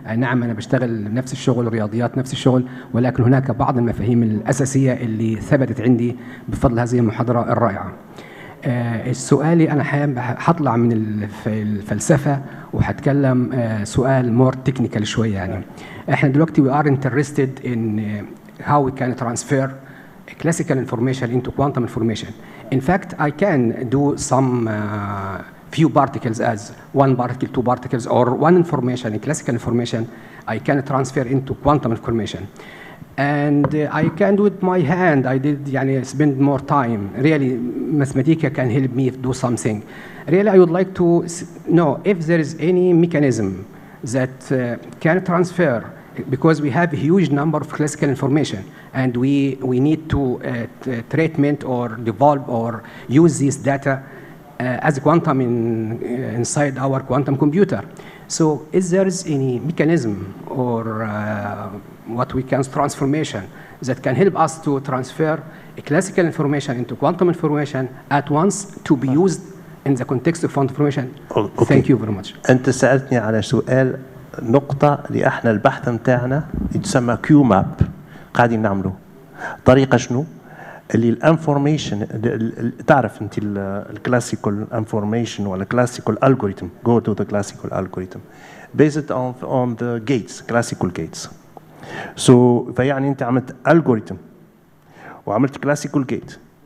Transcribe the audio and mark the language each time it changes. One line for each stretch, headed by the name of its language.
Arabic: نعم أنا بشتغل نفس الشغل، رياضيات نفس الشغل، ولكن هناك بعض المفاهيم الأساسية اللي ثبتت عندي بفضل هذه المحاضرة الرائعة. السؤالي أنا هطلع من الفلسفة وهتكلم سؤال مور تكنيكال شوية يعني. إحنا دلوقتي
English: we are interested in how we can transfer classical information into quantum information. In fact, I can do some few particles as one particle, two particles, or one information, in classical information, I can transfer into quantum information. And I can do it my hand. I did spend more time. Really, mathematics can help me do something. Really, I would like to know if there is any mechanism that can transfer, because we have a huge number of classical information, and we need to treatment or develop or use this data as a quantum inside our quantum computer. So is there any mechanism or what we can transformation that can help us to transfer a classical information into quantum information at once to be used in the context of quantum information? Okay. Thank you very much.
Arabic: أنت سألتني على سؤال نقطة اللي احنا البحث متاعنا يتسمى كيو ماب قاعدين نعمله. طريقة شنو؟ اللي الانفورميشن تعرف انت الكلاسيكال انفورميشن ولا كلاسيكال الجوريثم
English: go to the classical algorithm based on the gates classical gates.
Arabic: So فيعني انت عملت algorithm وعملت classical gate.